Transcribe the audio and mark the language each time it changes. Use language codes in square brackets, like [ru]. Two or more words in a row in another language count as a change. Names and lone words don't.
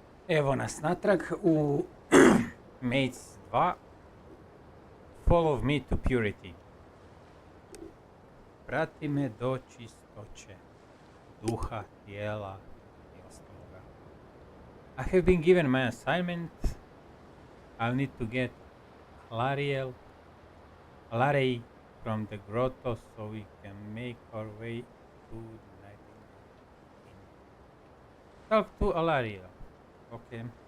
[hr] Evo nas natrag u Maids 2. [en] Follow me to purity. [hr] Prati me do čistoće duha, tijela i ostaloga. [en] I have been given my assignment. I'll need to get Larry from the grotto so we can make our way to the Nightingale Inn. Talk to Alariel. Okay.